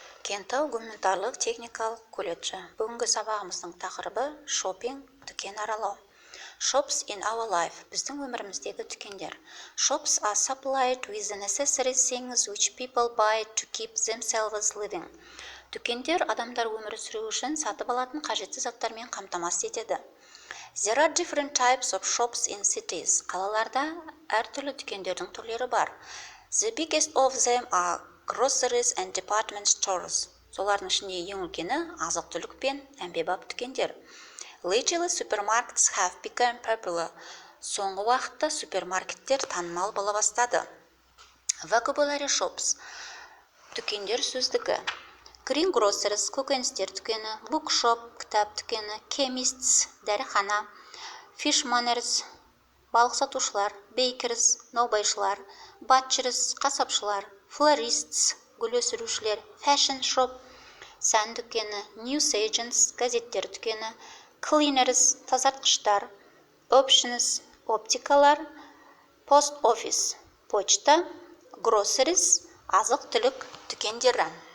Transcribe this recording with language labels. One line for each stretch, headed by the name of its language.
Kazakh: Кентау гуманитарлық техникалық колледжі. Бүгінгі сабағымыздың тақырыбы шопинг, дүкен аралау.
English: Shops in our life.
Kazakh: Біздің өміріміздегі дүкендер.
English: Shops are supplied with the necessary things which people buy to keep themselves living.
Kazakh: Дүкендер адамдар өмір сүру үшін сатып алатын қажетті заттармен қамтамасыз етеді.
English: There are different types of shops in cities.
Kazakh: Қалаларда әртүрлі дүкендердің түрлері бар.
English: The biggest of them are groceries and department stores.
Kazakh: Солардың ішінде ең үлкені азық-түлік пен әмбебап дүкендер.
English: Lately, supermarkets have become popular.
Kazakh: Соңғы уақытта супермаркеттер танымал бола бастады.
English: Vocabulary shops.
Kazakh: Дүкендер сөздігі.
English: Green groceries,
Kazakh: көкөністер дүкені, bookshop, кітап дүкені, chemists, дәріхана, fishmongers, балық сатушылар, bakers, наубайшылар, butchers, қасапшылар, florists, гүл өсірушілер,
English: fashion shop,
Kazakh: сән дүкені, newsagents, газеттер дүкені, cleaners, тазартқыштар, options, оптикалар,
English: post office,
Kazakh: почта, groceries, азық-түлік дүкендері.